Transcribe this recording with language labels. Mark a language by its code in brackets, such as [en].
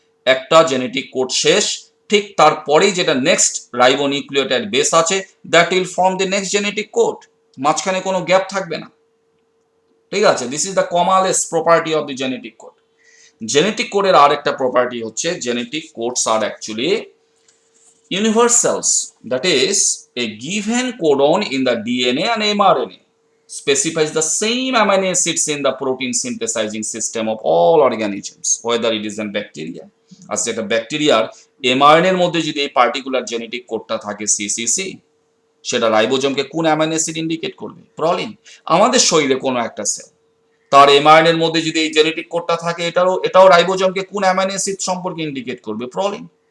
[bn] একটা genetic code শেষ, ঠিক তারপরেই যেটা নেক্সট রাইবোনিউক্লিওটাইড বেস আছে, [en] That will form the next genetic code. [bn] মাঝখানে কোনো গ্যাপ থাকবে না, ঠিক আছে। [en] This is the commaless property of the genetic code. [bn] Genetic কোডের আর একটা প্রপার্টি হচ্ছে genetic codes আর actually universals. [en] That is, a given codon in the DNA and mRNA specifies the same amino acids in the protein synthesizing system of all organisms, whether it is in bacteria. [bn] আচ্ছা, একটা ব্যাকটেরিয়ার mRNA এর মধ্যে যদি এই particular genetic কোডটা থাকে CCC, সেটা রাইবোজোমকে কোন অ্যামাইনো অ্যাসিড ইন্ডিকেট করবে? প্রলিন। আমাদের শরীরে কোনো একটা সেল, তার এমআরএনএ এর মধ্যে যদি এই জেনেটিক কোডটা থাকে, এটাও রাইবোজোমকে কোন অ্যামাইনো অ্যাসিড সম্পর্কে ইন্ডিকেট করবে? প্রলিন।